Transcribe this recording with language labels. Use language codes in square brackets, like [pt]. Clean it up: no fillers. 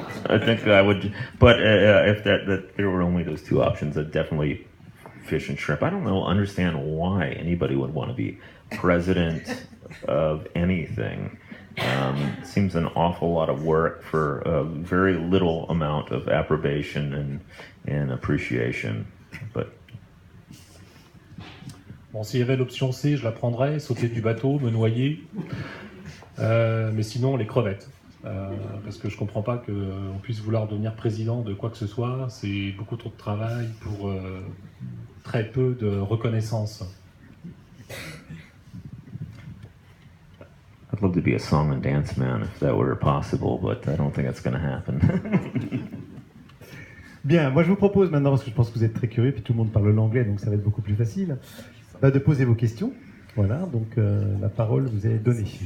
[en] I think I would, but if that there were only those two options, I'd definitely fish and shrimp. I don't understand why anybody would want to be president of anything. It seems an awful lot of work for a very little amount of approbation and appreciation. But [fr] bon, s'il y avait l'option C, je la prendrais, sauter du bateau, me noyer. Mais sinon, les crevettes. Parce que je comprends pas qu'on puisse vouloir devenir président de quoi que ce soit. C'est beaucoup trop de travail pour très peu de reconnaissance. [en] I'd love to be a song and dance man if that were possible, but I don't think that's going to happen. [fr] Bien, moi je vous propose maintenant, parce que je pense que vous êtes très curieux, puis tout le monde parle l'anglais, donc ça va être beaucoup plus facile, de poser vos questions. Voilà, donc la parole vous est donnée.